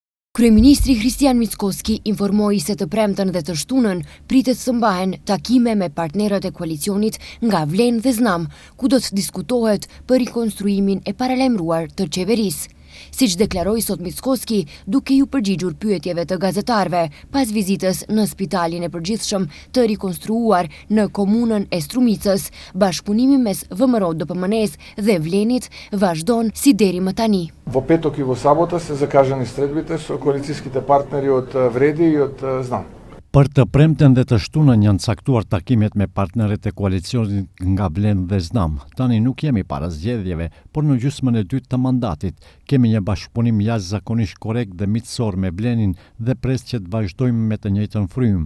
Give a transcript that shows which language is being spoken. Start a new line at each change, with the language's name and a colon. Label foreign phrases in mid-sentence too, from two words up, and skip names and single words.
Albanian: Kryeministri Kristian Mickoski informoi se të premten dhe të shtunën pritet të mbahen takime me partnerët e koalicionit nga Vlenë dhe Znam, ku do të diskutohet për rikonstruimin e paralajmëruar të qeverisë. Siç deklaroi sot Mickoski, duke ju përgjigjur pyetjeve të gazetarëve pas vizitës në Spitalin e Përgjithshëm të rikonstruar në komunën e Strumicës, bashkëpunimi mes ВМРО-DPMNE-s dhe Vlenit vazhdon si deri më tani.
Macedonian: Во петок и во сабота се закажани средбите со коалицијските партнери од Вреди и од Знам.
Albanian: Për të premten dhe të shtunën janë caktuar takimet me partnerët e koalicionit nga Vlenë dhe Znam. Tani nuk jemi para zgjedhjeve, por në gjysmën e dytë të mandatit kemi një bashkëpunim jashtëzakonisht korrekt dhe miqësor me Vlenin dhe pres që të vazhdojmë me të njëjtën frymë.